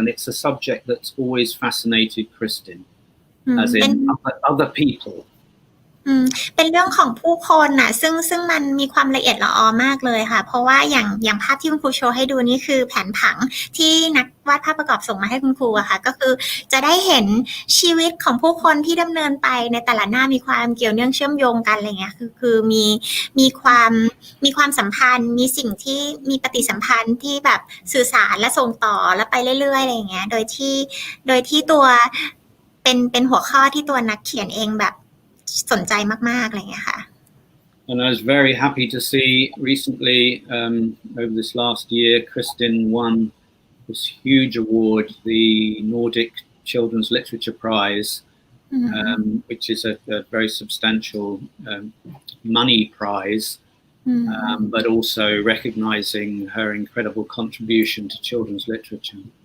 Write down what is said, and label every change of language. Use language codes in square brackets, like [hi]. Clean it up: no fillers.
[en] And it's a subject that's always fascinated Kristen, as in other people. [th] เป็นเรื่องของผู้คนน่ะซึ่งมันมีความละเอียดละออมากเลยค่ะเพราะว่าอย่างภาพที่คุณครูโชว์ให้ดูนี่คือแผนผังที่นักวาดภาพประกอบส่งมาให้คุณครูอะค่ะก็คือจะได้เห็นชีวิตของผู้คนที่ดำเนินไปในแต่ละหน้ามีความเกี่ยวเนื่องเชื่อมโยงกันอะไรเงี้ยคือมีค วามสัมพันธ์มีสิ่งที่มีปฏิสัมพันธ์ที่แบบสื่อสารและส่งต่อแล้วไปเรื่อยๆอะไรเงี้ยโดยที่ตัวเป็นหัวข้อที่ตัวนักเขียนเองแบบสนใจมากๆอะไรอย่างเงี้ยค่ะ [en] And I was very happy to see recently over this last year Kristen won this huge award, the Nordic Children's Literature Prize, which is a very substantial money prize, but also recognizing her incredible contribution to children's literature.